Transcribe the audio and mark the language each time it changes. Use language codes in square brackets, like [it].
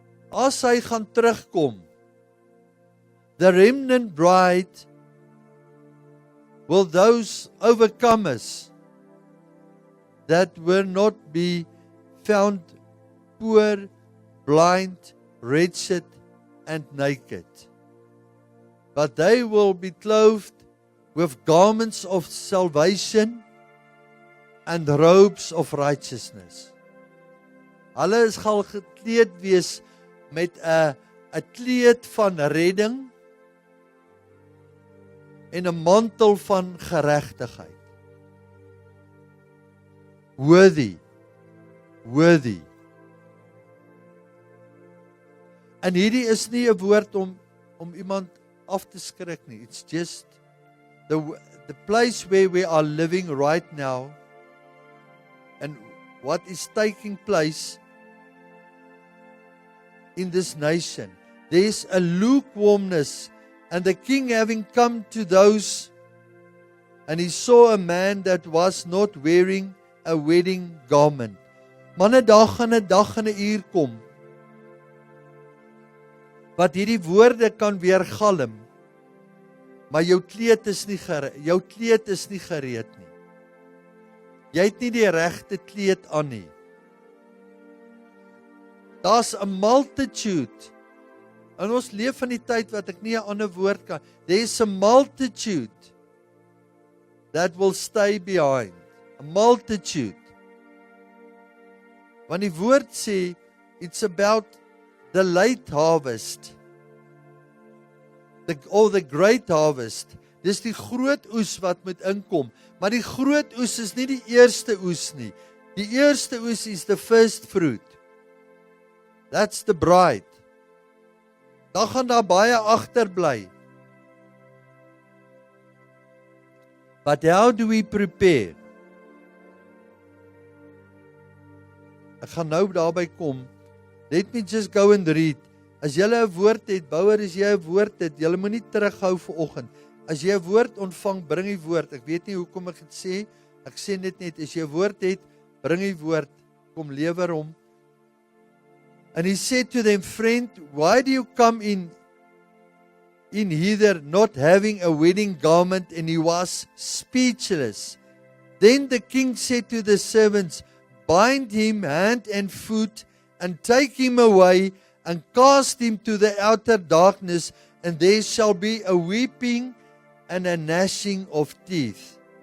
[af] As hy gaan terugkom, [en] the remnant bride will those overcomers that will not be found poor, blind, wretched, and naked. But they will be clothed with garments of salvation and robes of righteousness. [af] Hulle gaan gekleed wees met 'n kleed van redding en 'n mantel van geregtigheid. [en] Worthy. [af] En hierdie is nie 'n woord om iemand af te skrik nie. [en] It's just the place where we are living right now and what is taking place in this nation. There's a lukewarmness, and the king having come to those, and he saw a man that was not wearing a wedding garment. [af] Manne, daar gaan 'n dag en 'n uur kom wat hierdie woorde kan weergalm, maar jou kleed is nie gereed nie. Jy het nie die regte kleed aan nie. Daar's 'n multitude. En ons leef in die tyd wat ek nie 'n ander woord kan. [en] There's a multitude that will stay behind. A multitude. [af] Want die woord sê, [en] it's about the late harvest. The great harvest. [af] Dis die groot oes wat moet inkom. Maar die groot oes is nie die eerste oes nie. Die eerste oes is [en] the first fruit. That's the bride. [af] Dan gaan daar baie agterbly. [en] But how do we prepare? [af] Ek gaan nou daarby kom. [en] Let me just go and read. [af] As jy 'n woord het, Bouwer, as jy 'n woord het, jy moet nie terughou vir oggend. As jy 'n woord ontvang, bring die woord. Ek weet nie hoekom ek dit sê. Ek sê dit net, as jy 'n woord het, bring die woord. Kom lewer hom. [en] And he said to them, friend, why do you come in hither not having a wedding garment? And he was speechless. Then the king said to the servants, bind him hand and foot and take him away and cast him to the outer darkness, and there shall be a weeping and a gnashing of teeth.